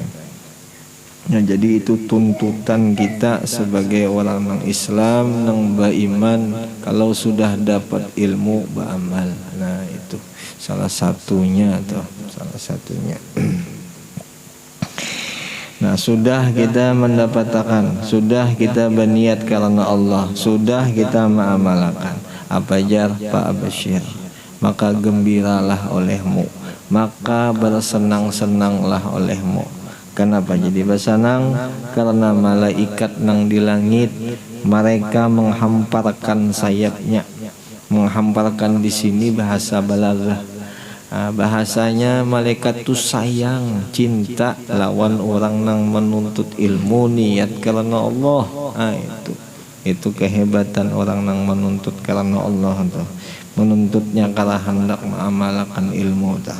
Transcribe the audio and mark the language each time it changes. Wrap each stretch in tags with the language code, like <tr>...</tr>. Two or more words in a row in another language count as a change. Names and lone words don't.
<id>Nah, jadi itu tuntutan kita sebagai orang nang Islam nang beriman, kalau sudah dapat ilmu beramal. Nah, itu salah satunya. Nah, sudah kita mendapatkan, sudah kita berniat karena Allah, sudah kita mengamalkan. Apa jar Pak Bashir? Maka gembiralah olehmu, maka bersenang-senanglah olehmu. Kenapa jadi bersenang? Karena malaikat nang di langit mereka menghamparkan sayapnya. Menghamparkan di sini bahasa balaghah. Bahasanya malaikat tuh sayang, cinta lawan orang nang menuntut ilmu niat karena Allah. Itu kehebatan orang nang menuntut karena Allah tuh. Menuntutnya karena hendak mengamalkan ilmu tuh.</id>